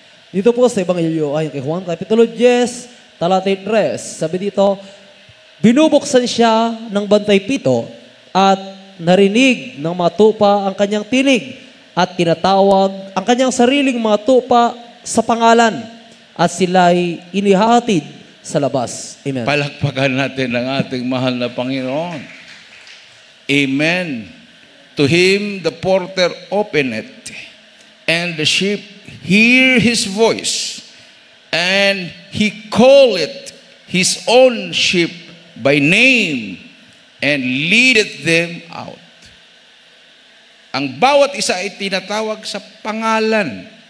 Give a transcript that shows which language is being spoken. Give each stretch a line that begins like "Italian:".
Filipino: Dito po sa Ebanghelyo ayon kay Juan, Kapitulo 10, talatay 3, sabi dito, binubuksan siya ng bantay 7 at narinig ng mga tupa ang kanyang tinig at tinatawag ang kanyang sariling mga tupa sa pangalan at sila'y inihahatid sa labas. Amen. Palakpakan natin ang ating mahal na Panginoon. Amen.
English: To him the porter openeth, and the sheep hear his voice, and he calleth his own sheep by name, and leadeth them out.
Filipino: Ang bawat isa ay tinatawag sa pangalan.